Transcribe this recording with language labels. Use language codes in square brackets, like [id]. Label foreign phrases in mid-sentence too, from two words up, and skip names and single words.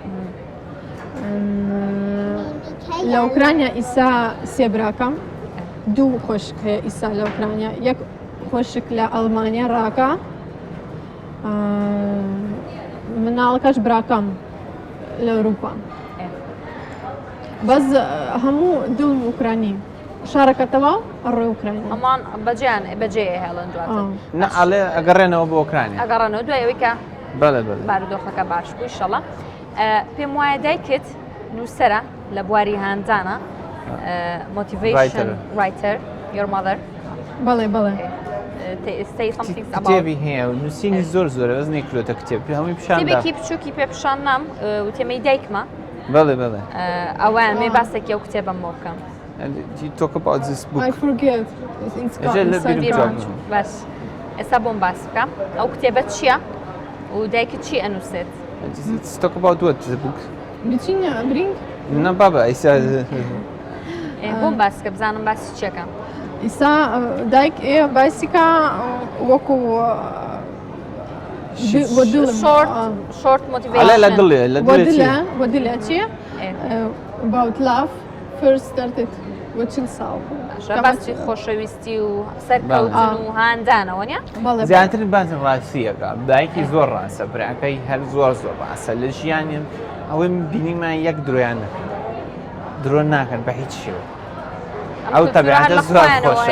[ckb] لە ئوکراینە ئیسا سێ براکەم دوو خۆشک هەیە ئیسا لە ئوکراینە یەک خۆشک لە ئەڵمانیا ڕاکە مناڵەکەش براکەم لە ئەوروپا بەس هەموو دڵم ئوکرانی شارەکەتەوە ئەڕۆی ئوکرانی ئەمان بەجێ هێڵن دواتر نەڵێ ئەگەڕێنەوە بۆ ئۆکرانیا ئەگەڕێنەوە دوایەوەی کە بەڵێ بەڵێ بارودۆخەکە باش بوو ئینشەڵا پێم وایە دایکت نووسەرە لە بواری هاندانە [en] motivation writer your mother [ckb] بەڵێ بەڵێ [en] say something about [ckb] کتێبی هەیە و نووسینی زۆرە بەس نێکلۆتە کتێب هەمووی پیشاندا کتێبێکی بچووکی پێ پیشاندام وتێمەی دایکمە بەڵێ بەڵێ ئەوان مێ باسێکی ئەو کتێبم بۆ بکەم [en] you talk about this book I forget [ckb] باش ئێستا بۆم باس بکەم ئەو کتێبەت چییە و دایکت چی ئەنووسێت [en] let's talk about what the book [ckb] بچینە برینگ نه بابا ئیسا بۆم باس کە بزانم باسی چیەکەم ئیسا دایک ئێ باسیکە وەکو short لە motivation دڵێ لە بۆ دلە چیە [en] about love first started [ckb] وچل ساڵ باسی خۆشەویستی و سەرکەوتن و هاندانەوە نیە زیاتر بازم ڕاستیەکە دایکی زۆر ڕاستە براکەی هەر زۆر ڕاستە لە ژیانیم ئەوەی بینیمان یەک درۆیان نەکەن درۆ ناکەن بە هیچ شێوە ئەو تەبیعەتە زۆر خۆشە